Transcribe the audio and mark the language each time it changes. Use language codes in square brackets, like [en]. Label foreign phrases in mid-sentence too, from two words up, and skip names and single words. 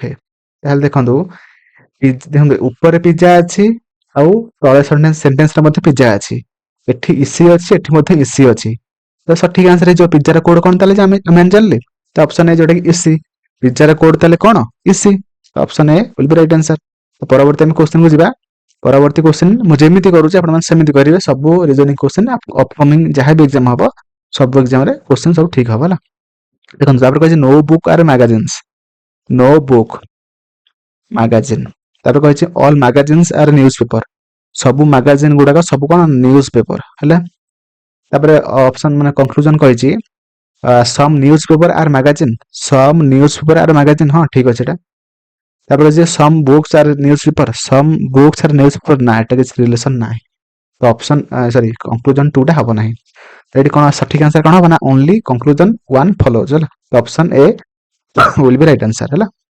[or] ତାହେଲେ ଦେଖନ୍ତୁ ଉପରେ ପିଜ୍ଜା ଅଛି ଆଉ ତଳେ ସେଣ୍ଟେନ୍ସରେ ମଧ୍ୟ ପିଜ୍ଜା ଅଛି, ଏଠି ଇସି ଅଛି ଏଠି ମଧ୍ୟ ଇସି ଅଛି, ତ ସଠିକ ଆନ୍ସର ହେଇଯିବ ପିଜ୍ଜାର କୋଡ୍ କ'ଣ, ତାହେଲେ ଆମେ ଜାଣିଲେ ତ [en] option A [or] ଯୋଉଟା କି ଇସି, ପିଜ୍ଜାର କୋଡ୍ ତାହେଲେ କ'ଣ ଇସି, [en] option A will be right answer. [or] ପରବର୍ତ୍ତୀ ଆମେ କ୍ୱେଶ୍ଚନ କୁ ଯିବା, ପରବର୍ତ୍ତୀ କ୍ୱେଶ୍ଚନ ମୁଁ ଯେମିତି କରୁଛି ଆପଣମାନେ ସେମିତି କରିବେ, ସବୁ [en] reasoning question upcoming [or] ଯାହା ବି ଏକ୍ଜାମ ହବ ସବୁ ଏକ୍ଜାମରେ କ୍ୱେଶ୍ଚନ ସବୁ ଠିକ ହବ ହେଲା। ଦେଖନ୍ତୁ ତାପରେ କହିଛି [en] no book are magazines, no book magazine, [or] ତାପରେ କହିଛି [en] all magazines are news paper, [or] ସବୁ ମାଗାଜିନ୍ ଗୁଡାକ ସବୁ କ'ଣ [en] news paper [or] ହେଲା। ତାପରେ ଅପସନ ମାନେ କନକ୍ଲୁଜନ କହିଛି [en] some news paper are magazine, some news paper are magazine, [or] ହଁ ଠିକ ଅଛି ଏଟା। ତାପରେ ଯେ [en] some books are news paper, some books are news paper, [or] ନା ଏଟା କିଛି ରିଲେସନ ନାହିଁ, ତ [en] option sorry conclusion [or] 2 ଟା ହବ ନାହିଁ, ଏଠି କ'ଣ ସଠିକ ଆନ୍ସର କ'ଣ ହବ ନା [en] only conclusion 1 follows [or] ହେଲା, [en] option A will be right answer [or] ହେଲା।